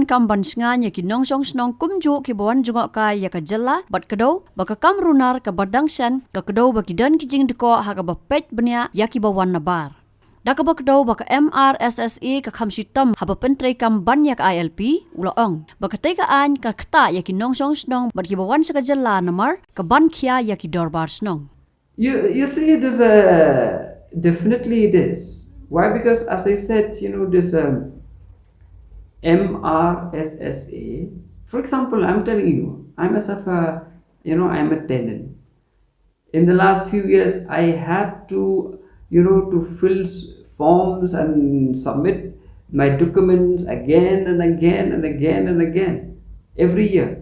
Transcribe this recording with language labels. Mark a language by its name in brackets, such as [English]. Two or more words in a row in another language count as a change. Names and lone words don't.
[Khasi] kam ban sngan ya ki nong song snong kumju ki bawan Jngohkai ya ka jella bat kado baka kam runar ka badang sen ka kado baki dan ki jing deko haka ba pet benya ya ki bawan nabar Daka bakdaw baka MRSSA ka khamsitam haba Pyntreikam banyak ILP ulaong baka tekaan ka kta yaki nong song snong bat kibawan sa kajala namar ka ban khia yaki dorbar snong. [English] You see, it is definitely it is. Why? Because as I said, this MRSSA. For example, I'm telling you, I myself, I'm a tenant. In the last few years, I had to fill forms and submit my documents again and again and again and again every year.